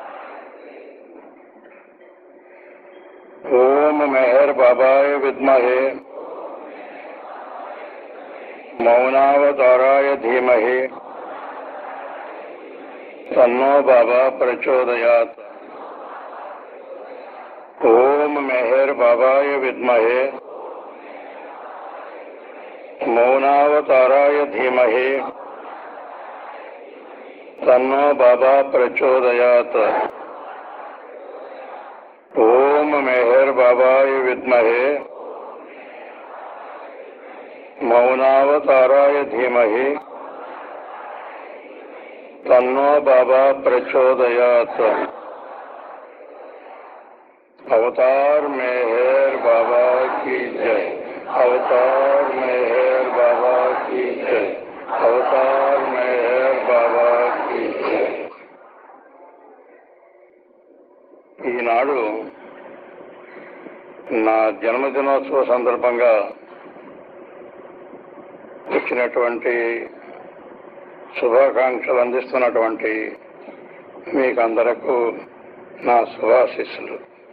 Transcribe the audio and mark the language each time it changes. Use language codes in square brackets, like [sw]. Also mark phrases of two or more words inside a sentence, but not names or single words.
[sa] ఓం మెహర్ బాబాయ విద్మహే మౌనావతారాయ ధీమహి తన్నో బాబా ప్రచోదయాత్. ఓం మెహర్ బాబాయ విద్మహే మౌనావతారాయ ధీమహి तन्नो बाबा प्रचोदयात्। ओम मेहर बाबाय विद्महे मौनावताराय धीमहि तन्नो बाबा प्रचोदयात्। [hi] अवतार मेहर बाबा की जय। अवतार मेहर बाबा की जय। अवतार मेहर बाबा की जय। [te] ఈనాడు నా జన్మదినోత్సవ సందర్భంగా వచ్చినటువంటి శుభాకాంక్షలు అందిస్తున్నటువంటి మీకందరకు నా శుభాశీస్సులు.